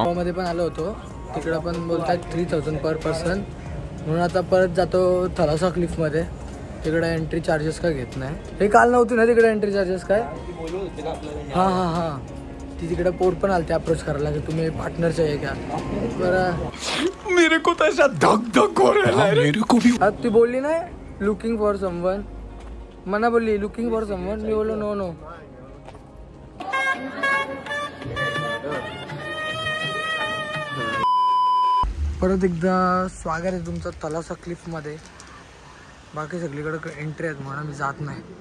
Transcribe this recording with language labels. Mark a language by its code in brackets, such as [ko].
[mr] नोवामध्ये पण आलो होतो, तिकडं पण बोलतात 3,000 पर पर्सन. म्हणून आता परत जातो थलासा क्लिफमध्ये. तिकडे एंट्री चार्जेस काय घेत नाही. हे काल नव्हती ना तिकडे एंट्री चार्जेस काय. हां ती तिकडे पोर्ट पण आलते अप्रोच करायला की तुम्ही पार्टनरचे आहे का. [hi] बरं मेरे को तो ऐसा धक धक हो रहा है. मेरे को भी. [mr] ती बोलली नाही [en] looking for someone, [mr] मना बोलली लुकिंग फॉर समवन. मी बोललो [en] No no. [mr] परत एकदा स्वागत आहे तुमचं थलासा क्लिफमध्ये. बाकी सगळीकडे एंट्री आहेत म्हणून मी जात नाही.